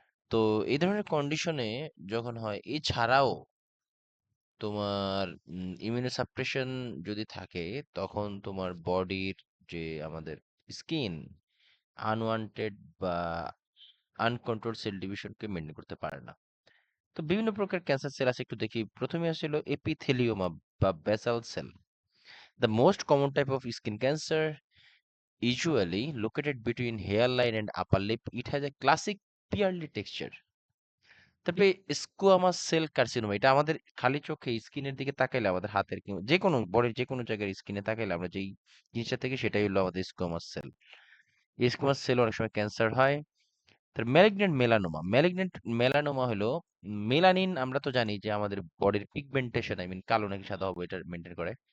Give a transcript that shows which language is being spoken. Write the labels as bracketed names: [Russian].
[Bangla] তো এই ধরনের কন্ডিশনে যখন হয়, এছাড়াও তোমার ইমিউনোসাপ্রেশন যদি থাকে, তখন তোমার বডির যে আমাদের স্কিন আনওয়ান্টেড বা আনকন্ট্রোল সেল ডিভিশনকে মেনটেন করতে পারে না। তো বিভিন্ন প্রকার ক্যান্সার সেল আছে, একটু দেখি। প্রথমে আসলে এপিথেলিওমা বা basal cell, [English] The most common type of skin cancer, usually located between hairline and upper lip. It has a classic pearly texture. [Bangla] তারপরে স্কোয়ামাস সেল কার্সিনোমা, এটা আমাদের খালি চোখে স্কিনের দিকে তাকাইলে, আমাদের হাতের কিংবা যে কোনো বডির যে কোনো জায়গার স্কিনে তাকাইলে আমরা যেই জিনিসটা থেকে, সেটাই হলো আমাদের স্কোয়ামাস সেল। এই স্কোয়ামাস সেল অনেক সময় ক্যান্সার হয়। তার ম্যালিগন্যান্ট মেলানোমা, ম্যালিগন্যান্ট মেলানোমা হলো মেলানিন, আমরা তো জানি যে আমাদের বডির পিগমেন্টেশন, আই মিন কালো নাকি সাদা হবে, এটা মেনটেন করে।